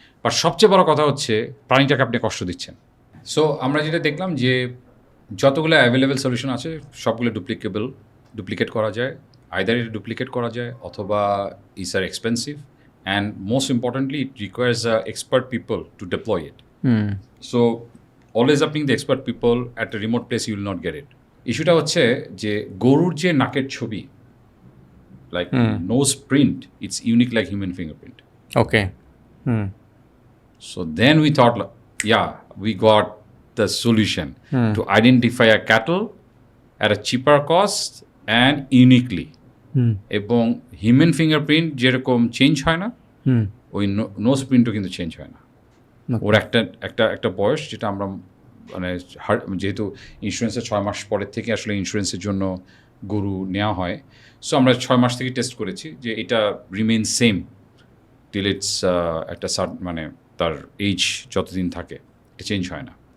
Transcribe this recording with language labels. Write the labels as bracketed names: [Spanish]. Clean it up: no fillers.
[Bangla] But সবচেয়ে বড় কথা হচ্ছে প্রাণীটাকে আপনি কষ্ট দিচ্ছেন। সো আমরা যেটা দেখলাম যে যতগুলো অ্যাভেলেবেল সলিউশন আছে সবগুলো ডুপ্লিকেট করা যায়, আইদার এটা ডুপ্লিকেট করা যায় অথবা it's আর expensive, and most importantly it requires expert people to deploy it. [English] So always আপনি the expert people at a remote place you will not get it. ইস্যুটা হচ্ছে যে গরুর যে নাকের ছবি, like nose print, it's unique like human fingerprint. Okay. So then we thought, yeah, we got the solution to identify a cattle at a cheaper cost and uniquely. [Bangla] এবং human fingerprint যেরকম change হয় না, ওই nose প্রিন্টও কিন্তু change হয় না। ওর একটা বয়স যেটা আমরা মানে যেহেতু ইন্স্যুরেন্সের 6 মাস পরের থেকে আসলে ইন্স্যুরেন্সের জন্য গরু নেওয়া হয়, সো আমরা 6 মাস থেকে টেস্ট করেছি যে এটা রিমেইন সেম টিল ইটস একটা মানে তার এজ যতদিন থাকে এটা চেঞ্জ হয় না।